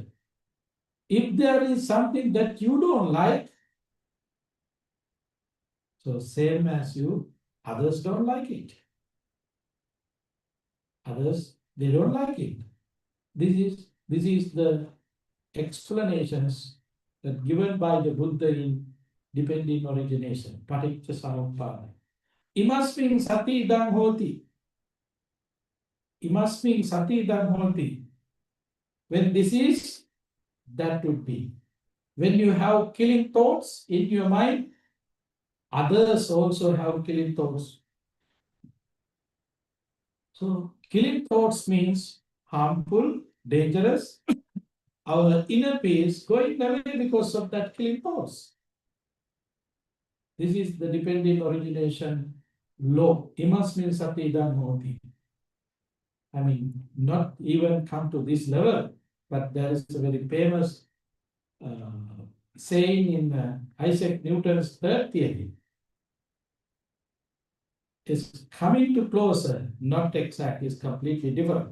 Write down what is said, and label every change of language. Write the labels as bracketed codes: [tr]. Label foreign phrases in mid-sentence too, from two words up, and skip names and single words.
[en] If there is something that you don't like, so same as you, others don't like it. Others, they don't like it. This is the explanations that given by the Buddha in dependent origination, [pi] paticca samuppada. Imasmin sati idam hoti. Imasmin sati idam hoti. [en] When this is, that would be. When you have killing thoughts in your mind, others also have killing thoughts. So killing thoughts means harmful, dangerous. Our inner peace going away because of that killing thoughts. This is the dependent origination law. [pi] Imasmin sati idam hoti. [en] I mean, not even come to this level, but there is a very famous saying in Isaac Newton's third theory. Is coming to closer, not exact, is completely different.